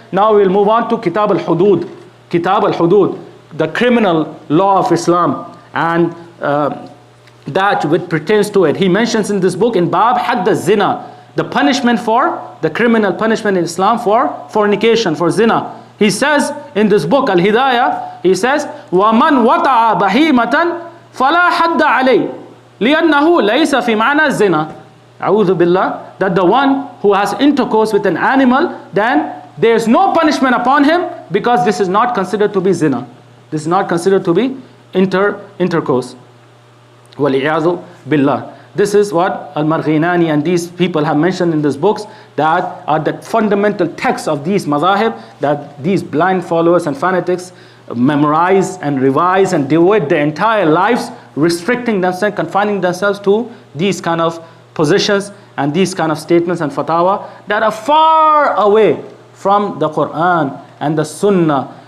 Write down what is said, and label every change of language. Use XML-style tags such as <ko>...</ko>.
<en>Now we'll move on to Kitab al-Hudud. Kitab al-Hudud, the criminal law of Islam, and that which pertains to it. He mentions in this book, in Bab Hadd al-Zina, the punishment for, the criminal punishment in Islam for fornication, for zina. He says in this book, Al-Hidayah, he says,</en> <ar>وَمَنْ وَطَعَ بَهِيمَةً فَلَا حَدَّ عَلَيْهِ لِأَنَّهُ لَيْسَ فِي مَعْنَى الزِّنَا.</ar> <en>A'udhu billah, that the one who has intercourse with an animal, then there is no punishment upon him, because this is not considered to be zina. This is not considered to be intercourse.</en> <ar>وَالْعِيَاذُ</ar> <en>billah. This is what Al-Marghinani and these people have mentioned in these books, that are the fundamental texts of these madhahib, that these blind followers and fanatics memorize and revise and devote their entire lives, restricting themselves, confining themselves to these kind of positions and these kind of statements and fatwa that are far away from the Quran and the Sunnah.</en>